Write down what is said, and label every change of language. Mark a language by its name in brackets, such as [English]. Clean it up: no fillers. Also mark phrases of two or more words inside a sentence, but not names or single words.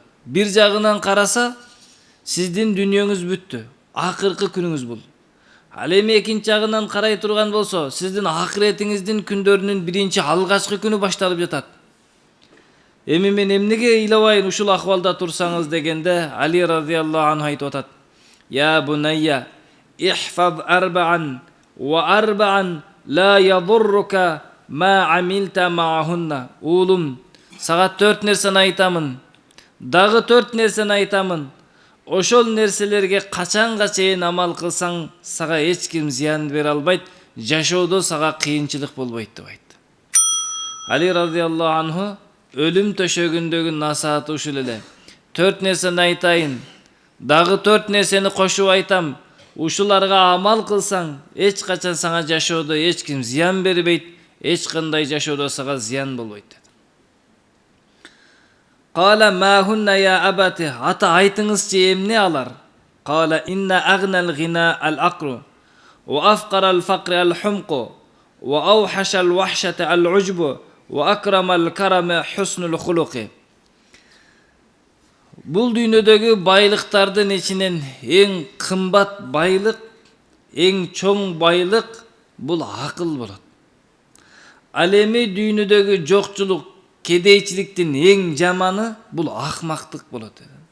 [Kyrgyz] Бир жагынан караса, сиздин дүнүйөңүз бүттү. Акыркы күнүңүз бул. Ал эми экинчи жагынан карай турган болсо, сиздин акыретиңиздин күндөрүнүн биринчи алгачкы күнү башталып жатат. Эми мен эмнеге ыйлабайын ушул акыбалда турсаңыз" дегенде Али [Arabic] رضي الله عنه [Kyrgyz] айтып атат: [Arabic] "يا بني احفظ أربعا وأربعا لا يضرك ما عملت معهن." [Kyrgyz] Уулум, сага 4 нерсени айтамын. Дагы 4 нерсени айтамын. Ошол нерселерге качанга чейин амал кылсаң, сага эч ким зыян бере албайт, жашоодо сага кыйынчылык болбойт деп айтты. Али [Arabic] رضي الله عنه [Kyrgyz] өлүм төшөгүндөгү насааты ушул эле. 4 нерсени айтайын, дагы 4 нерсени кошуп айтам. Ушуларга амал кылсаң, эч качан сага жашоодо эч ким зыян бербейт, эч кандай жашоодо сага зыян болбойт dedi. [Arabic] قال ما هن يا أبتي, [Kyrgyz] ата айтыңызчы эмне алар? [Arabic] قال إن أغنى الغنى العقل وأفقر الفقر الحمق وأوحش الوحشة العجب وأكرم الكرم حسن الخلق. [Kyrgyz] Бул дүйнөдөгү байлыктардын ичинен эң кымбат байлык, эң чоң байлык бул акыл болот. Ал эми дүйнөдөгү жокчулук, кедейчиликтин эң жаманы бул акмактык болот.